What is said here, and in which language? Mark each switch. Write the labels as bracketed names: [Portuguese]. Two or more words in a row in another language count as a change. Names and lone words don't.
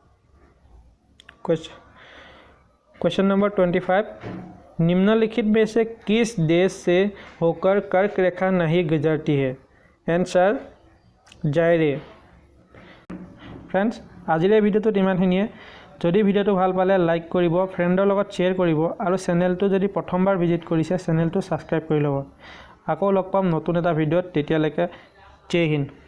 [Hindi] क्वेश्चन नंबर 25, निम्नलिखित में से किस देश से होकर कर्क रेखा नहीं गुजरती है? आंसर जायरे। [Assamese] फ्रेंड्स, আজিৰে ভিডিঅ' ইমানখিনিয়ে। যদি ভিডিওটো ভাল পালে লাইক কৰিব, ফ্ৰেণ্ডৰ লগত শ্বেয়াৰ কৰিব আৰু চেনেলটো যদি প্ৰথমবাৰ ভিজিট কৰিছে চেনেলটো ছাবস্ক্ৰাইব কৰি ল'ব। আকৌ লগ পাম নতুন এটা ভিডিঅ'ত, তেতিয়ালৈকে জয় হিন্দ।